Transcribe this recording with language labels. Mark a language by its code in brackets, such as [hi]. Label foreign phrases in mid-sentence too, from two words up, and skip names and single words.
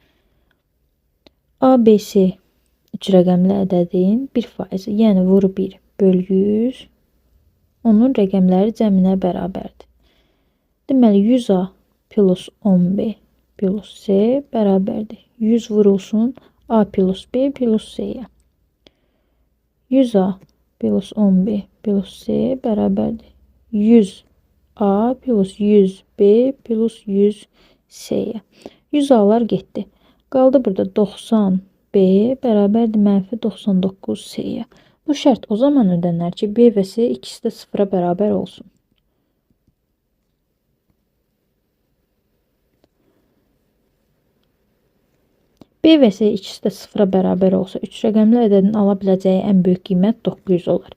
[az] ABC 3 rəqəmli ədədin 1%-i, yəni vur 1 böl 100, onun rəqəmləri cəminə bərabərdir. Deməli, 100A plus 10B plus C bərabərdir. 100 vurulsun A plus B plus C-yə. 100A plus 10B plus C bərabərdir. 100A plus 100B plus 100 C-yə. 100 A'lar getdi. Qaldı burada 90B bərabərdir mənfi 99 C-yə. Bu şərt o zaman ödənər ki, B və C ikisi də sıfıra bərabər olsun. B və C ikisi də sıfıra bərabər olsa, 3 rəqəmli ədədin ala biləcəyi ən böyük qiymət 900 olar.